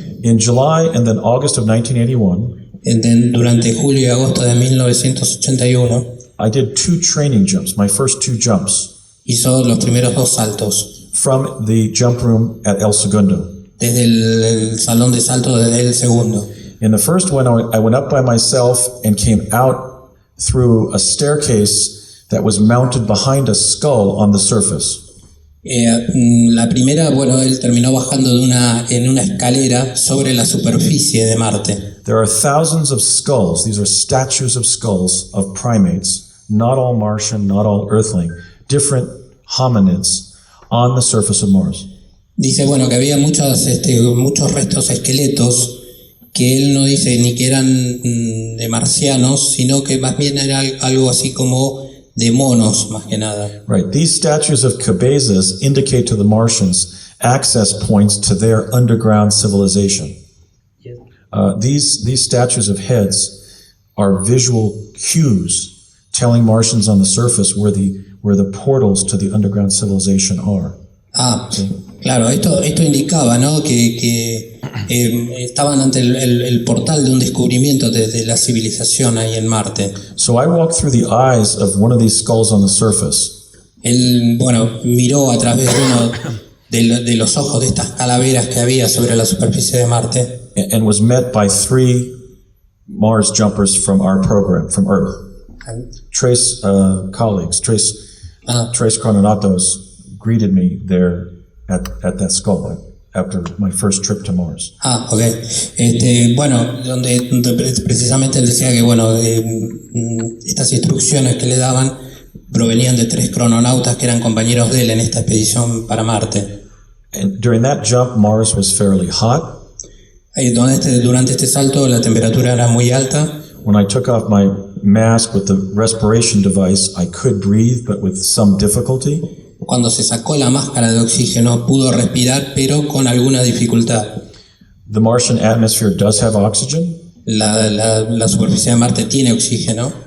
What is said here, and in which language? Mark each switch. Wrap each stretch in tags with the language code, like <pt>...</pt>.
<en>In July and then August of 1981,</en> <es>Durante julio y agosto de 1981</es> <en>I did 2 training jumps, my first 2 jumps,</en> <es>hizo los primeros 2 saltos,</es> <en>from the jump room at El Segundo.</en> <es>desde el salón de salto del segundo.</es> <en>In the first one, I went up by myself and came out through a staircase that was mounted behind a skull on the surface.</en> <es>La primera, bueno, él terminó bajando en una escalera sobre la superficie de Marte.</es> <en>There are thousands of skulls. These are statues of skulls of primates, not all Martian, not all Earthling, different hominids on the surface of Mars.</en> <es>Dice, bueno, que había muchos restos esqueletos que él no dice ni que eran de marcianos, sino que más bien era algo así como de monos, más que nada.</es> <en>Right. These statues of</en> <es>cabezas</es> <en>indicate to the Martians access points to their underground civilization. Yes. These statues of heads are visual cues telling Martians on the surface where the portals to the underground civilization are.</en> <es>Ah, claro, esto indicaba, ¿no?, que estaban ante el portal de un descubrimiento de la civilización ahí en Marte.</es> <en>So I walked through the eyes of one of these skulls on the surface.</en> <es>Él, bueno, miró a través de uno de los ojos de estas calaveras que había sobre la superficie de Marte,</es> <en>And was met by 3 Mars jumpers from our program, from Earth.</en> <es>Tres</es> <en>colleagues,</en> <es>tres crononautas</es> <en>greeted me there at that skull after my first trip to Mars.</en> <es>Ah, ok. Bueno, donde precisamente él decía que, bueno, estas instrucciones que le daban provenían de 3 crononautas que eran compañeros de él en esta expedición para Marte.</es> <en>And during that jump, Mars was fairly hot.</en> <es>Durante este salto la temperatura era muy alta.</es> <en>When I took off my mask with the respiration device, I could breathe, but with some difficulty.</en> <es>Cuando se sacó la máscara de oxígeno pudo respirar, pero con alguna dificultad.</es> <en>The Martian atmosphere does have oxygen.</en> <es>La superficie de Marte tiene oxígeno.</es>